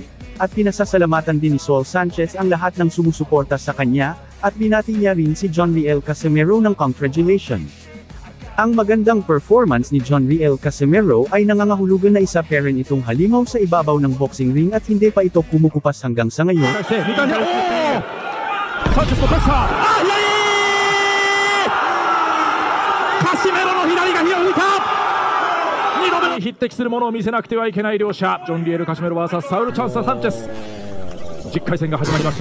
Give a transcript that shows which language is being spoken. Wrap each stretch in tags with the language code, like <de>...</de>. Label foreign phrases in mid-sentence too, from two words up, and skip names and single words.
<tl>At pinasasalamatan din ni Saul Sanchez ang lahat ng sumusuporta sa kanya, at binati niya rin si John Riel Casimero ng congratulations. Ang magandang performance ni John Riel Casimero ay nangangahulugan na isa pa rin itong halimaw sa ibabaw ng</tl> <en>boxing ring</en> <tl>at hindi pa ito kumukupas hanggang sa ngayon.</tl> <ja>匹敵するものを見せなくてはいけない両者、ジョン・リエル・カシメロ vs サウル・チャンス・サンチェス。10回戦が始まりました。</ja>